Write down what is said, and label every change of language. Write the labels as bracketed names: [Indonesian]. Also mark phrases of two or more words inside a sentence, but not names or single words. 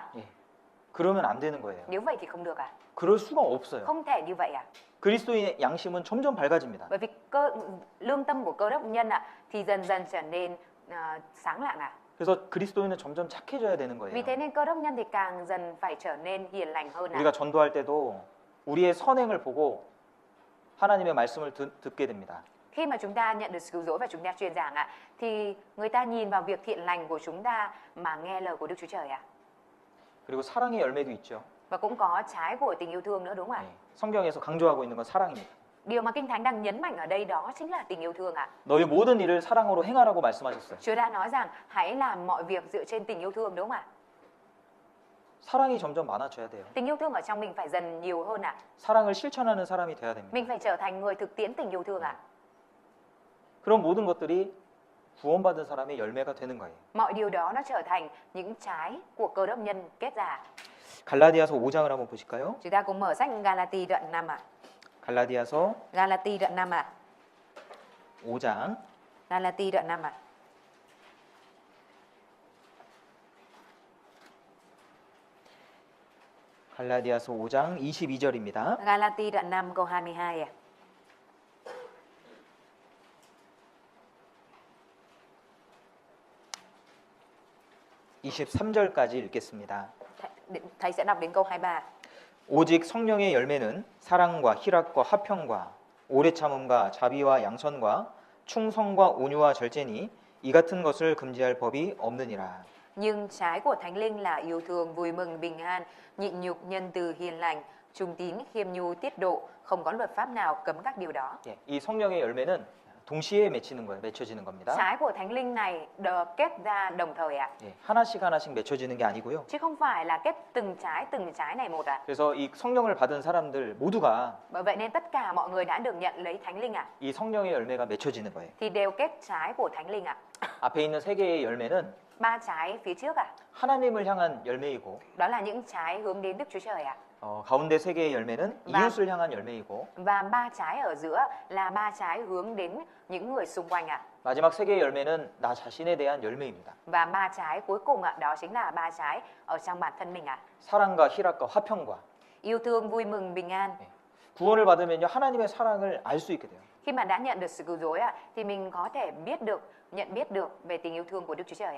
[Korean] 예. 그러면 안 되는 거예요. [Vietnamese] Nếu vậy thì không được [Korean] 그럴 수가 없어요. [Vietnamese] Không thể như vậy [Korean] 그리스도인의 양심은 점점 밝아집니다. [Vietnamese] Bởi vì lương tâm của cơ đốc nhân thì dần dần trở nên sáng lạng [Korean] 그래서 그리스도인은 점점 착해져야 되는 [Vietnamese] Vì [Korean] 거예요. [Vietnamese] thế nên cơ đốc nhân thì càng dần phải trở nên hiền lành hơn [Korean] 우리가 전도할 때도 우리의 선행을 보고 하나님의 말씀을 듣게 됩니다. [Vietnamese] Khi mà chúng ta nhận được sự cứu rỗi và chúng ta truyền giảng thì người ta nhìn vào việc thiện lành của chúng ta mà nghe lời của Đức Chúa Trời [Korean] 그리고 사랑의 열매도 있죠. [Vietnamese] Và cũng có trái của tình yêu thương nữa đúng không [Korean] 예. 성경에서 강조하고 있는 건 사랑입니다. [Vietnamese] Điều mà Kinh Thánh đang nhấn mạnh ở đây đó chính là tình yêu thương [Korean] 너희 모든 일을 사랑으로 행하라고 말씀하셨어요. [Vietnamese] Chúa đã nói rằng hãy làm mọi việc dựa trên tình yêu thương đúng không [Korean] 사랑이 점점 많아져야 돼요. [Vietnamese] Tình yêu thương ở trong mình phải dần nhiều hơn [Korean] 사랑을 실천하는 사람이 돼야 됩니다. [Vietnamese] Mình phải trở thành người thực tiễn tình yêu thương [Korean] 그런 모든 것들이 구원받은 사람의 열매가 되는 거예요. [Vietnamese] Mọi điều đó nó trở thành những trái của cơ đốc nhân kết ra [Korean] 갈라디아서 5장을 한번 보실까요? [Vietnamese] Chúng ta cùng mở sách Galati đoạn 5 [Korean] 갈라디아서 [Vietnamese] Galati đoạn 5 [Korean] 5장 [Vietnamese] Galati đoạn 5 [Korean] 갈라디아서 5장 22절입니다. [Vietnamese] Galati đoạn 5 câu 22 [Korean] 23절까지 읽겠습니다. [Vietnamese] Thầy sẽ đọc đến câu 23 [Korean] 오직 성령의 열매는 사랑과 희락과 화평과 오래 참음과 자비와 양선과 충성과 온유와 절제니 이 같은 것을 금지할 법이 없느니라. [Vietnamese] Nhưng trái của Thánh Linh là yêu thương, vui mừng, bình an, nhịn nhục, nhân từ, hiền lành, trung tín, khiêm nhu, tiết độ, không có luật pháp nào cấm các điều đó. [Korean] 예, 이 성령의 열매는 동시에 맺히는 거예요. 맺혀지는 겁니다. [Vietnamese] Trái của Thánh Linh này được kết ra đồng thời [Korean] 예, 하나씩 하나씩 맺혀지는 게 아니고요. [Vietnamese] chứ không phải là kết từng trái này một [Korean] 그래서 이 성령을 받은 사람들 모두가 [Vietnamese] Bởi vậy nên tất cả mọi người đã được nhận lấy Thánh Linh [Korean] 이 성령의 열매가 맺혀지는 거예요. [Vietnamese] thì đều kết trái của Thánh Linh [Korean] 앞에 있는 세 개의 열매는 [Vietnamese] 3 trái phía trước [Korean] 하나님을 향한 열매이고 [Vietnamese] đó là những trái hướng đến Đức Chúa Trời [Korean] 가운데 세 개의 열매는 이웃을 향한 열매이고 [Vietnamese] Và 3 trái ở giữa là 3 trái hướng đến những người xung quanh [Korean] 마지막 세 개의 열매는 나 자신에 대한 열매입니다. [Vietnamese] Và 3 trái cuối cùng đó chính là 3 trái ở trong bản thân mình [Korean] 사랑과 희락과 화평과 [Vietnamese] Yêu thương, vui mừng, bình an. [Korean] 구원을 받으면요 하나님의 사랑을 알 수 있게 돼요. [Vietnamese] Khi mà đã nhận được sự cứu rỗi thì mình có thể nhận biết được về tình yêu thương của Đức Chúa Trời